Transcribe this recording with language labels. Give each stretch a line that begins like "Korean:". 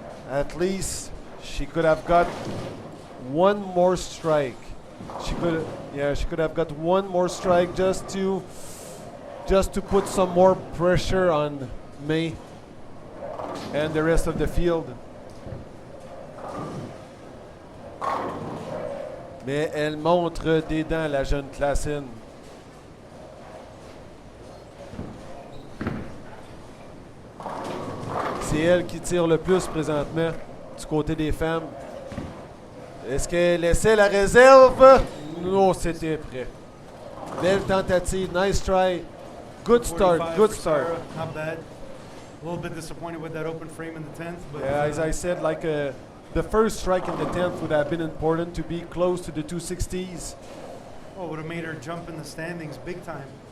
English: At least she could have got one more strike. She could have got one more strike just to put some more pressure on May and the rest of the field.
French: Mais elle montre des dents, la jeune Klassen. C'est elle qui tire le plus présentement du côté des femmes. Est-ce qu'elle essaie la réserve? Non, c'était prêt. Belle tentative,
English: nice try. Good start, good start. Sarah, not bad. A little bit disappointed with that open frame in the 10th. But yeah, as I said, like the first strike in the 10th would have been important to be close to the 260s. Oh, would have made her jump in the standings big time.